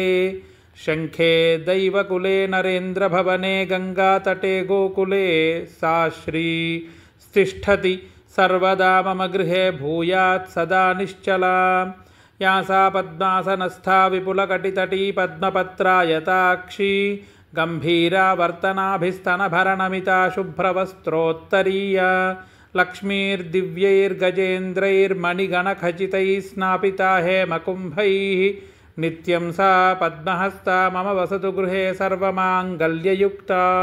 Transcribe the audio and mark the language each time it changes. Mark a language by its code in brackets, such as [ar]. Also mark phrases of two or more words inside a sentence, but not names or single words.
[sa] శంఖే దైవకులే నరేంద్రభవనే గంగాతటే గోకులే సా శ్రీ తిష్టతి సర్వదా మమ గృహే భూయాత్ సదా నిశ్చలా. యా సా పద్మాసనస్థా విపులకటితటీ పద్మపత్రాయతాక్షీ गम्भीरावर्तनाभिस्तनभरणमिता शुभ्रवस्त्रोत्तरीया लक्ष्मीर्दिव्यैर्गजेन्द्रैर्मणिगणखचितैः स्नापिता हेमकुम्भैः नित्यं सा पद्महस्ता मम वसतु गृहे सर्वमाङ्गल्ययुक्ता।